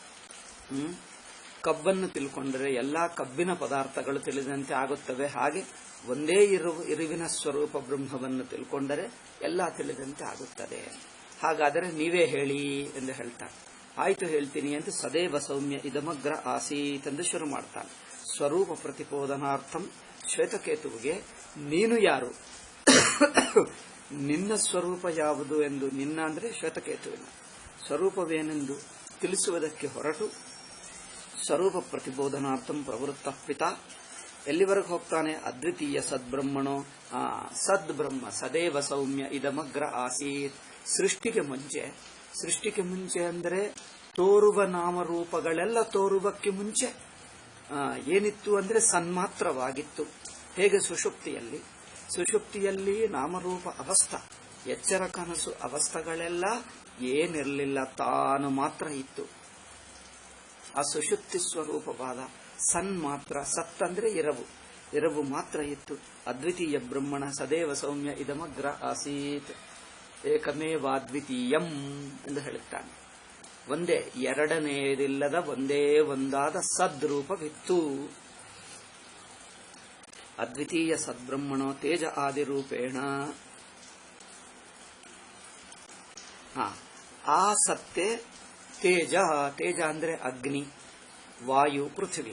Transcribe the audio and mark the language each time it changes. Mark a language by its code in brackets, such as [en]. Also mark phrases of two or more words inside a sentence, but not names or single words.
[kn] ಕಬ್ಬನ್ನು ತಿಳ್ಕೊಂಡರೆ ಎಲ್ಲಾ ಕಬ್ಬಿನ ಪದಾರ್ಥಗಳು ತಿಳಿದಂತೆ ಆಗುತ್ತವೆ. ಹಾಗೆ ಒಂದೇ ಇರುವಿನ ಸ್ವರೂಪ ಬ್ರಹ್ಮವನ್ನು ತಿಳ್ಕೊಂಡರೆ ಎಲ್ಲ ತಿಳಿದಂತೆ ಆಗುತ್ತದೆ. ಹಾಗಾದರೆ ನೀವೇ ಹೇಳಿ ಎಂದು ಹೇಳ್ತಾನೆ. ಆಯ್ತು ಹೇಳ್ತೀನಿ ಅಂತ [sa] ಸದೇವ ಸೌಮ್ಯ ಇದಮಗ್ರ ಆಸೀತ್ [kn] ಎಂದು ಶುರು ಮಾಡ್ತಾನೆ. [sa] ಸ್ವರೂಪ ಪ್ರತಿಪಾದನಾರ್ಥಂ [kn] ಶ್ವೇತಕೇತುವಿಗೆ ನೀನು ಯಾರು, ನಿನ್ನ ಸ್ವರೂಪ ಯಾವುದು ಎಂದು, ನಿನ್ನ ಅಂದರೆ ಶ್ವೇತಕೇತುವಿನ ಸ್ವರೂಪವೇನೆಂದು ತಿಳಿಸುವುದಕ್ಕೆ ಹೊರಟು [sa] ಸ್ವರೂಪ ಪ್ರತಿಬೋಧನಾರ್ಥಂ ಪ್ರವೃತ್ತ ಪಿತ [kn] ಎಲ್ಲಿವರೆಗೆ ಹೋಗ್ತಾನೆ? [sa] ಅದ್ವಿತೀಯ ಸದ್ಬ್ರಹ್ಮಣೋ ಸದ್ಬ್ರಹ್ಮ ಸದೇವ ಸೌಮ್ಯ ಇದಮಗ್ರ ಆಸೀತ್. [kn] ಸೃಷ್ಟಿಗೆ ಮುಂಚೆ ಅಂದರೆ ತೋರುವ ನಾಮರೂಪಗಳೆಲ್ಲ ತೋರುವಕ್ಕೆ ಮುಂಚೆ ಏನಿತ್ತು ಅಂದರೆ ಸನ್ಮಾತ್ರವಾಗಿತ್ತು. ಹೇಗೆ ಸುಷುಪ್ತಿಯಲ್ಲಿ ನಾಮರೂಪ ಅವಸ್ಥಾ, ಎಚ್ಚರ ಕನಸು ಅವಸ್ಥೆಗಳೆಲ್ಲ ಏನಿರಲಿಲ್ಲ, ತಾನು ಮಾತ್ರ ಇತ್ತು. ಆ ಸುಷುಪ್ತಿ ಸ್ವರೂಪವಾದ ಸನ್ಮಾತ್ರ, ಸತ್ತಂದ್ರೆ ಎರವು ಮಾತ್ರ ಇತ್ತು. [sa] ಅದ್ವಿತೀಯ ಬ್ರಹ್ಮಣ ಸದೇವ ಸೌಮ್ಯ ಇದಮಗ್ರ ಆಸೀತ್ ಏಕಮೇವಾದ್ವಿತೀಯಂ [kn] ಎಂದು ಹೇಳುತ್ತಾನೆ. ಒಂದೇ, ಎರಡನೆಯದಿಲ್ಲದ ಒಂದೇ ಒಂದಾದ ಸದ್ರೂಪವಿತ್ತು. [sa] ಅದ್ವಿತೀಯ ಸದ್ಬ್ರಹ್ಮಣೋ ತೇಜ ಆದಿರೂಪೇಣ. [kn] ಆ ಸತ್ತೇ ತೇಜ ಅಂದ್ರೆ ಅಗ್ನಿ, ವಾಯು, ಪೃಥ್ವಿ.